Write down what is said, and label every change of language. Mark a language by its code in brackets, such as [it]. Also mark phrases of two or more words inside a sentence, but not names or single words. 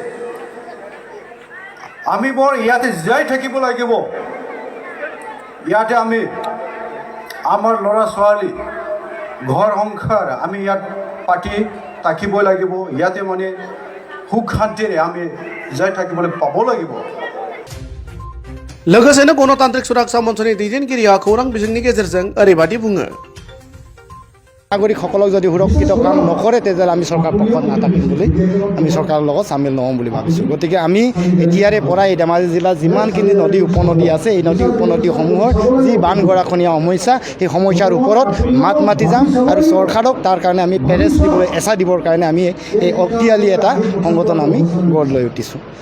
[as] আমি বৰ ইয়াতে জীয়াই থাকিব লাগিব, ইয়াতে আমি আমাৰ ল'ৰা ছোৱালী ঘৰ সংসাৰ আমি ইয়াত পাতি থাকিবই লাগিব, ইয়াতে মানে সুখ শান্তিৰে আমি জীয়াই থাকিবলৈ পাব লাগিব। [brx] लोगोसेनो गणतान्त्रिक सुरक्षा मन्चनि दैदेनगिरिया खौरां बिजोंनि गेजेरजों ओरैबायदि बुङो। [as] नागरिकসকলক যদি সুৰক্ষিত কাম নকৰে, তেতিয়াহ'লে আমি চৰকাৰ পক্ষত নাথাকিম বুলি, আমি চৰকাৰৰ লগত চামিল নহ'ম বুলি ভাবিছোঁ। গতিকে আমি এতিয়াৰে পৰা এই ধেমাজি জিলাত যিমানখিনি নদী উপনদী আছে, এই নদী উপনদীসমূহৰ যি বান গৰাখহনীয়া সমস্যা, সেই সমস্যাৰ ওপৰত মাত মাতি যাম আৰু চৰকাৰক তাৰ কাৰণে আমি পেৰেছ দিবলৈ, এচা দিবৰ কাৰণে আমি এই অক্তিয়ালী এটা সংগঠন আমি গঢ় লৈ উঠিছোঁ।